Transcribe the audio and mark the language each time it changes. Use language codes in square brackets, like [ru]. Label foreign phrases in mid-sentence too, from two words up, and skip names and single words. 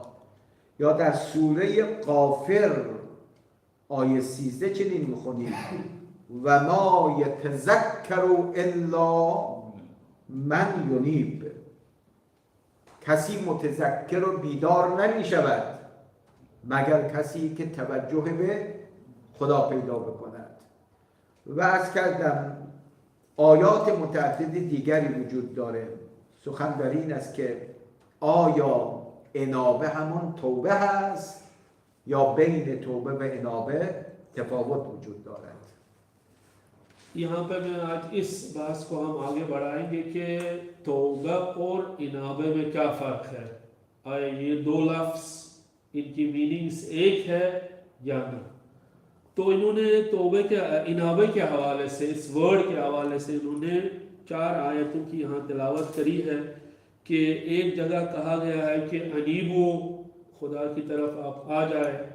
[fa] یا در سوره غافر آیه 13 چنین میخونیم [ar] و ما یتذکر الا من یونیب، [fa] کسی متذکر و بیدار نمی شود مگر کسی که توجه به خدا پیدا بکند. و از کردم آیات متعدد دیگری وجود داره. سخن در این است که آیا انابه همون توبه هست یا بین توبه و انابه تفاوت وجود دارد؟ [hi] यहाँ पर मैं आज इस बात को हम आगे बढ़ाएंगे कि तौबा और इनाबे में क्या फ़र्क है। आया ये दो लफ्ज़ इनकी मीनिंग्स एक है या नहीं। तो इन्होंने तौबे के इनाबे के हवाले से, इस वर्ड के हवाले से इन्होंने 4 आयतों की यहाँ तिलावत करी है कि एक जगह कहा गया है कि अनीबो, खुदा की तरफ आप आ जाए।